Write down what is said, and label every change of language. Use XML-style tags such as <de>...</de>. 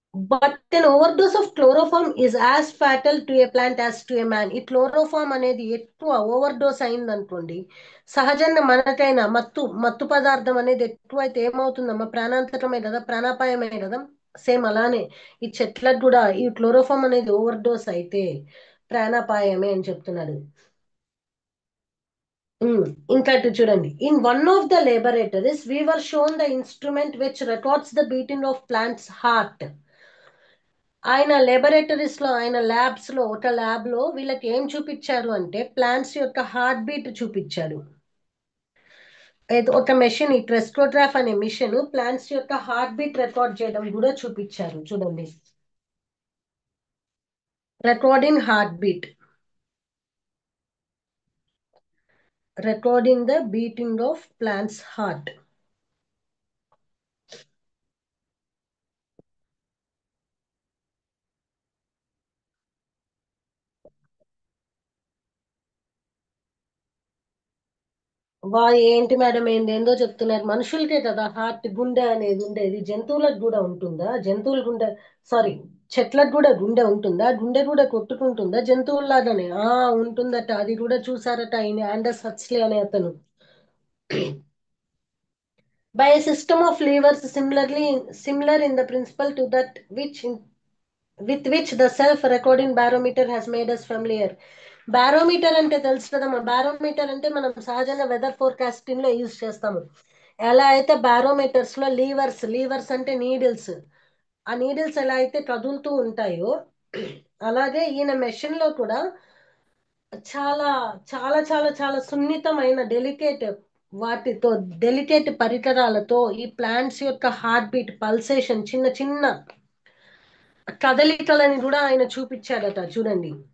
<en>But an overdose of chloroform is as fatal to a plant as to a man.</en> <te>ఈ chloroform అనేది ఎక్కువ over dose అయింది అనుకోండి, సహజంగా మనకైనా మత్తు పదార్థం అనేది ఎక్కువైతే ఏమవుతుందమ్మా? ప్రాణాంతకమే కదా, ప్రాణాపాయమే కదా. సేమ్ అలానే ఈ చెట్లకు కూడా ఈ క్లోరోఫామ్ అనేది ఓవర్ డోస్ అయితే ప్రాణాపాయమే అని చెప్తున్నాడు. ఇంకా ఇటు చూడండి.</te> <en>In one of the laboratories we were shown the instrument which records the beating of plant's heart.</en> <te>ఆయన laboratories లో, ఆయన ల్యాబ్స్ లో, ఒక ల్యాబ్ లో వీళ్ళకి ఏం చూపించారు అంటే, ప్లాంట్స్ యొక్క హార్ట్ బీట్ చూపించాడు. ఒక మెషిన్, ఈ క్రెస్కోగ్రాఫ్ అనే మిషన్ ప్లాంట్స్ యొక్క హార్ట్ బీట్ రికార్డ్ చేయడం కూడా చూపించారు. చూడండి.</te> <en>recording heartbeat, recording the beating of plant's heart.</en> <te>వా ఏంటి మేడం ఏందో చెప్తున్నారు, మనుషులకే కదా హార్ట్ గుండె అనేది ఉండేది, జంతువులకు కూడా ఉంటుందా? జంతువుల గుండె, సారీ, చెట్లకు కూడా గుండె ఉంటుందా? గుండె కూడా కొట్టుకుంటుందా జంతువుల్లాగానే? ఉంటుందట, అది కూడా చూసారట ఆయన ఆండస్ హక్స్లీ అనే అతను.</te> <en>By a system of levers similar in the principle to that with which the self-recording barometer has made us familiar.</en> <te>Barometer అంటే తెలుసు కదమ్మా. బారోమీటర్ అంటే మనం సహజంగా వెదర్ ఫోర్కాస్టింగ్ లో యూజ్ చేస్తాము. ఎలా అయితే బారోమీటర్స్ లో లీవర్స్ అంటే నీడిల్స్, ఆ నీడిల్స్ ఎలా అయితే కదులుతూ ఉంటాయో, అలాగే ఈయన మెషిన్ లో కూడా చాలా చాలా చాలా చాలా సున్నితమైన వాటితో డెలికేట్ పరికరాలతో ఈ ప్లాంట్స్ యొక్క హార్ట్ బీట్ పల్సేషన్, చిన్న చిన్న కదలికలని కూడా ఆయన చూపించాడట చూడండి.</te>